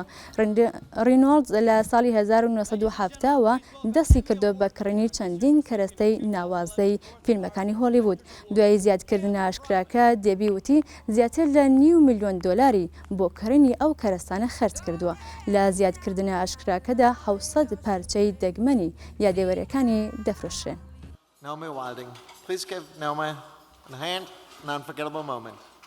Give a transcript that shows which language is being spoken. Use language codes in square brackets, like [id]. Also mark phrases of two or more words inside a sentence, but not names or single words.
[ckb] ڕینۆڵدز لە ساڵی 1970ەوە دەستی کردو بە کڕینی چەندین کەرەستەی ناوازەی فیلمەکانی هۆلیوود. دوای زیادکردنە ئاشکراکە دێبی وتی زیاتر لە $500 ملیۆن بۆ کڕینی ئەو کەرەستانە خەرج کردووە. لە زیادکردنە ئاشکراکەدا 700 پارچەی دەگمەنی یادێوەریەکانی دەفرۆشرێن. [en] Naomi Wilding. Please give Naomi a hand, an unforgettable moment.